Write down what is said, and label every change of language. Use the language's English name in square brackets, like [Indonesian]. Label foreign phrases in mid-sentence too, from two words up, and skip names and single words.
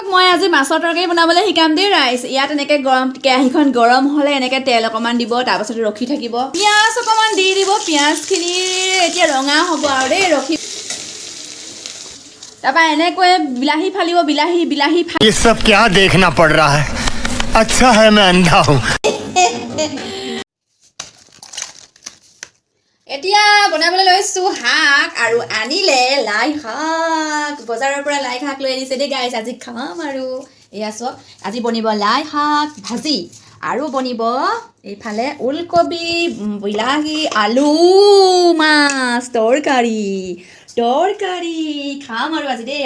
[Assamese] মই আজি মাছৰ তৰকাৰী বনাবলৈ শিকাম দেই ৰাইজ। ইয়াত এনেকৈ কেৰাহীখন গৰম হ'লে এনেকৈ তেল অকণমান দিব, তাৰপাছত ৰখি থাকিব। পিঁয়াজ অকণমান দি দিব। পিঁয়াজখিনি এতিয়া ৰঙা হ'ব আৰু দেই, ৰখি। তাৰপৰা এনেকৈ বিলাহী ফালিব। বিলাহী [Hindi] ये सब क्या देखना पड़ रहा है? अच्छा है मैं अंधा हूँ। [Assamese] এতিয়া বনাবলৈ লৈছোঁ শাক, আৰু আনিলে লাই শাক। বজাৰৰ পৰা লাই শাক লৈ আনিছে দেই গাইছ। আজি খাম আৰু এয়া চব। আজি বনিব লাই শাক ভাজি, আৰু বনিব এইফালে ওলকবি, বিলাহী, আলু, মাছ তৰকাৰী খাম আৰু আজি দেই।